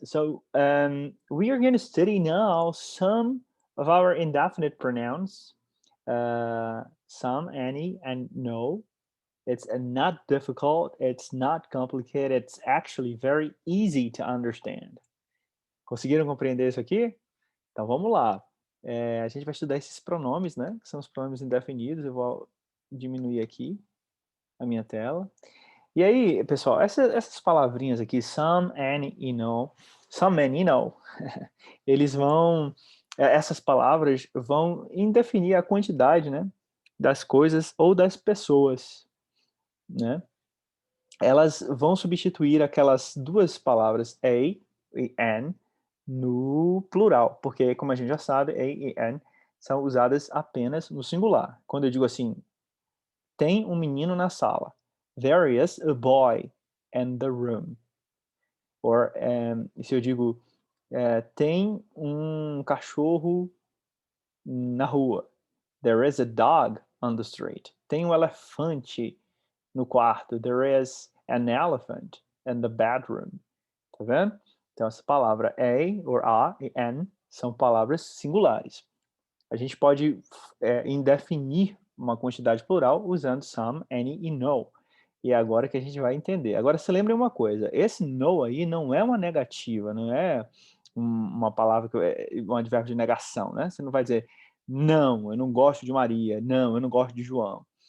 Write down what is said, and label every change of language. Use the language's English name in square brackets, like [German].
[English] So we are going to study now some of our indefinite pronouns. Some, any, and no. It's not difficult. It's not complicated. It's actually very easy to understand. [Portuguese] Conseguiram compreender isso aqui? Então vamos lá. A gente vai estudar esses pronomes, né? Que são os pronomes indefinidos. Eu vou diminuir aqui a minha tela. E aí, pessoal, essas palavrinhas aqui, some, any e no, some, any e no, eles vão, essas palavras vão indefinir a quantidade, né? Das coisas ou das pessoas, né? Elas vão substituir aquelas duas palavras a e an no plural, porque, como a gente já sabe, a e an são usadas apenas no singular. Quando eu digo assim, tem um menino na sala. [English] There is a boy in the room. [Portuguese] Or, se eu digo, tem um cachorro na rua. [English] There is a dog on the street. [Portuguese] Tem um elefante no quarto. [English] There is an elephant in the bedroom. [Portuguese] Tá vendo? Então, essa palavra a, or a e an, são palavras singulares. A gente pode indefinir uma quantidade plural usando some, any e no. E é agora que a gente vai entender. Agora, se lembre uma coisa, esse no aí não é uma negativa, não é uma palavra, um advérbio de negação, né? Você não vai dizer, não, eu não gosto de Maria, não, eu não gosto de João.